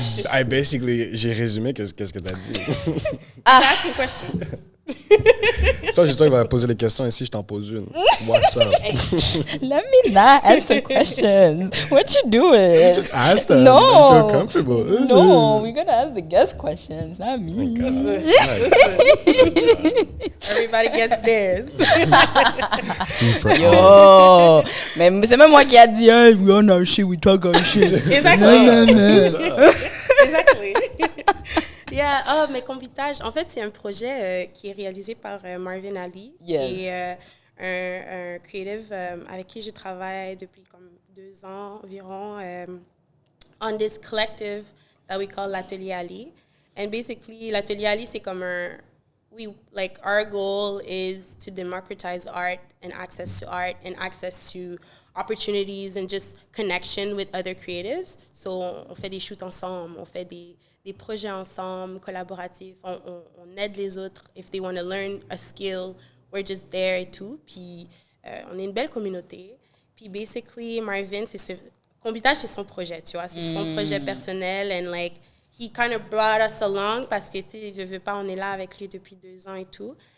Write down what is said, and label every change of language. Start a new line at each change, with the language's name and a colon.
English: I basically,
French: j'ai résumé qu'est-ce que t'as dit.
English: Asking questions.
French: C'est pas juste toi qui va poser les questions ici, je t'en pose une.
English: What's up? Let me not answer questions. What you doing? Just ask them. No. And feel comfortable. No, we're gonna ask the guest questions, not me. Everybody gets theirs. Yo,
French: mais c'est même moi qui a dit,
English: hey, we on our shit, we talk our shit. Exactly.
French: C'est ça.
English: Exactly.
French: Yeah, mais Combitage, en fait, c'est un projet qui est réalisé par Marvin Ali.
English: Yes.
French: Et un creative avec qui je travaille depuis comme 2 ans environ
English: on this collective that we call
French: l'Atelier Ali.
English: And basically, l'Atelier Ali,
French: c'est comme
English: our goal is to democratize art and access to opportunities and just connection with other creatives.
French: So, on fait des shoots ensemble, on fait des projets ensemble, collaboratifs, on aide les autres.
English: If they want to learn a skill, we're just there
French: et tout. Puis, on est une belle communauté. Puis, basically, Marvin, Combitage, c'est son projet, tu vois. C'est son projet personnel.
English: And, like, he kind of brought us along
French: parce que, tu sais, il veut pas, on est là avec lui depuis 2 ans et tout.